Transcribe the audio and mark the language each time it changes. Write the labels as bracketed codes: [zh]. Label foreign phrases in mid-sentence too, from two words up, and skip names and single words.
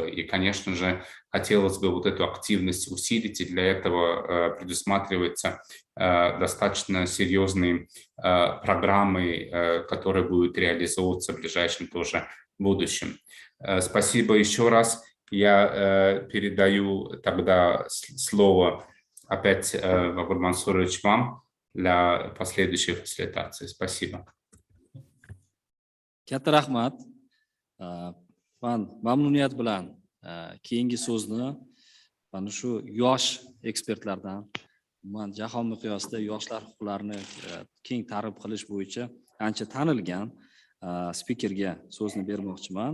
[ru] И, конечно же, хотелось бы вот эту активность усилить, и для этого предусматриваются достаточно серьезные программы, которые будут реализовываться в ближайшем тоже будущем. Спасибо еще раз. Я передаю тогда слово опять, Бобур Мансурович, вам для последующей фасилитации. Спасибо. [uz] Katta rahmat. Man mamnuniyat bilan keyingi so'zni mana shu yosh ekspertlardan, man jahon miqyosida yoshlar huquqlarini keng targ'ib qilish bo'yicha ancha tanilgan spikerga so'zni bermoqchiman.